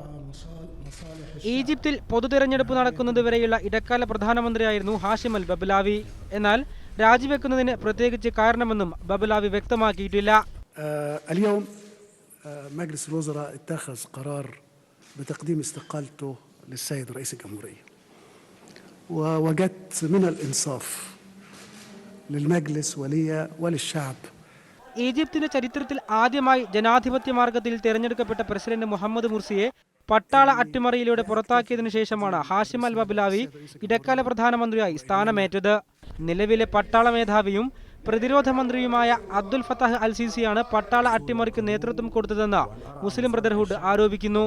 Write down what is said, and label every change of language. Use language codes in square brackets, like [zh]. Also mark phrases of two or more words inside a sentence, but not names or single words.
[ml] ഈജിപ്തിൽ പൊതുതെരഞ്ഞെടുപ്പ് നടക്കുന്നതുവരെയുള്ള ഇടക്കാല പ്രധാനമന്ത്രിയായിരുന്നു ഹാഷിം അൽ ബബ്ലാവി. എന്നാൽ രാജിവെക്കുന്നതിന് പ്രത്യേകിച്ച് കാരണമെന്നും ബബ്ലാവി വ്യക്തമാക്കിയിട്ടില്ല. [ar] اليوم مجلس الوزراء اتخذ قرار بتقديم استقالته للسيد رئيس الجمهورية ووجدت من الإنصاف للمجلس وللشعب. [ml] ഈജിപ്തിന്റെ ചരിത്രത്തിൽ ആദ്യമായി ജനാധിപത്യ മാർഗത്തിൽ തെരഞ്ഞെടുക്കപ്പെട്ട പ്രസിഡന്റ് മുഹമ്മദ് മുർസിയെ പട്ടാള അട്ടിമറിയിലൂടെ പുറത്താക്കിയതിനു ശേഷമാണ് ഹാഷിം അൽ ബബ്ലാവി ഇടക്കാല പ്രധാനമന്ത്രിയായി സ്ഥാനമേറ്റത്. നിലവിലെ പട്ടാള മേധാവിയും പ്രതിരോധ മന്ത്രിയുമായ അബ്ദുൽ ഫത്താഹ് അൽ സിസിയാണ് പട്ടാള അട്ടിമറിക്ക് നേതൃത്വം കൊടുത്തതെന്ന് മുസ്ലിം ബ്രദർഹുഡ് ആരോപിക്കുന്നു.